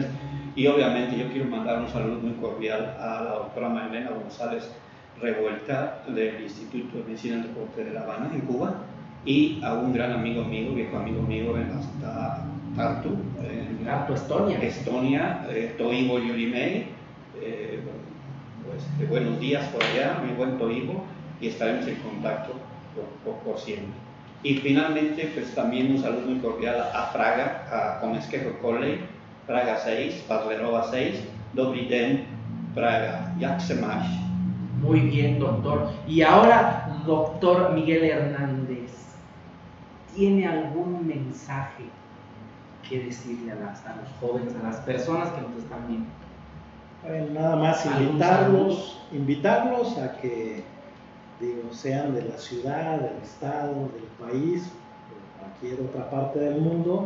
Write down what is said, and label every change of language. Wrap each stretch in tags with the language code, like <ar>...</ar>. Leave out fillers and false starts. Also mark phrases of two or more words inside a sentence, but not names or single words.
<es>Y obviamente yo quiero mandar un saludo muy cordial a la doctora Marilena González Revuelta del Instituto de Medicina del Deporte de La Habana, en Cuba, y a un gran amigo mío, viejo amigo mío en Tartu, Estonia, Toivo Yurimei. Buenos días por allá, mi buen Toivo, y estaremos en contacto por siempre. Y finalmente, pues también un saludo muy cordial a Praga, a Komenskeho Colley, Praga 6, Padlerova 6,</es> <cs>Dobrý den,</cs> <es>Praga,</es> <cs>jak se máš?</cs> <es>Muy bien, doctor. Y ahora, doctor Miguel Hernández, ¿tiene algún mensaje que decirle a los jóvenes, a las personas que nos están viendo? Nada más invitarlos a que sean de la ciudad, del estado, del país o cualquier otra parte del mundo,</es>